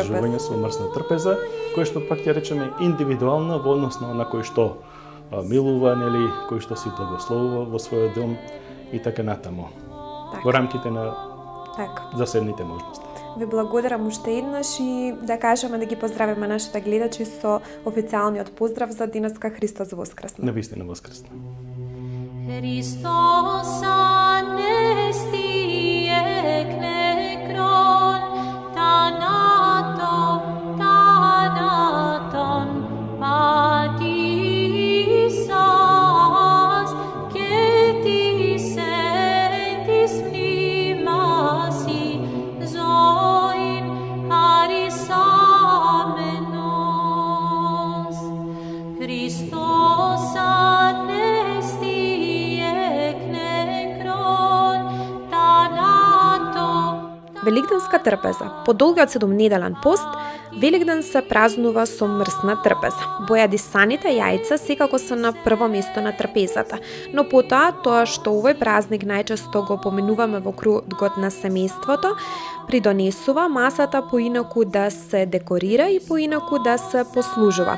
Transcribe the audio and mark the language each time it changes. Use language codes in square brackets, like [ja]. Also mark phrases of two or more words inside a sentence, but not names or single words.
[mk] Послужување со мрсна трпеза, кој што пак ќе речеме индивидуална во однос на кој што милува, кој што си благословува во својот дом и така натаму. Во рамките на заседните можности. Ви благодарам уште еднаш и да кажеме да ги поздравиме нашите гледачи со официјалниот поздрав за денеска Христос воскресна. Навистина воскресна. [el] Χριστός ανέστη εκ νεκρών, θανάτων πατήσας και της εν της μνήμας ζωήν χαρισάμενος. Χριστός ανέστη [mk] Великденска трпеза. По долгиот 7-неделен пост, Великден се празнува со мрсна трпеза. Бојадисаните јајца секако се на прво место на трпезата, но потоа тоа што овој празник најчесто го поменуваме во кругот на семејството, придонесува масата поинаку да се декорира и поинаку да се послужува.